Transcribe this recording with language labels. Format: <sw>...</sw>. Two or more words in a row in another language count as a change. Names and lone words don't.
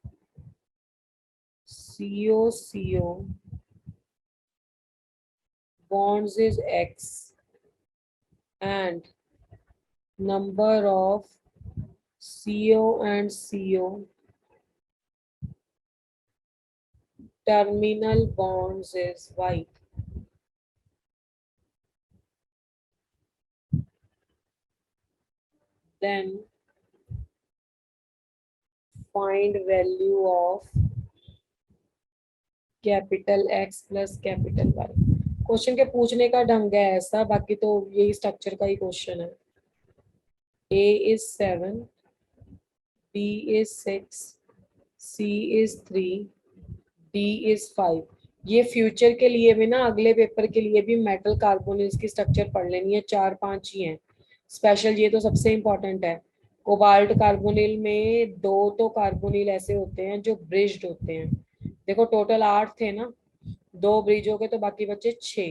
<en>CO bonds is X and number of CO and CO terminal bonds is Y. Then find value of capital X plus capital Y.</en> <hi>क्वेश्चन के पूछने का ढंग है ऐसा, बाकी तो यही स्ट्रक्चर का ही क्वेश्चन है.</hi> <en>A is 7, B is 6, C is 3, D is 5.</en> <hi>ये फ्यूचर के लिए भी ना, अगले पेपर के लिए भी</hi> <en>metal carbonyls</en> <hi>की स्ट्रक्चर पढ़ लेनी है. 4-5 ही हैं स्पेशल, ये तो सबसे इम्पोर्टेंट है. कोबाल्ट कार्बोनिल में 2 तो कार्बोनिल ऐसे होते हैं जो ब्रिज्ड होते हैं. देखो टोटल 8 थे ना, 2 ब्रिज हो गए तो बाकी बचे 6.</hi>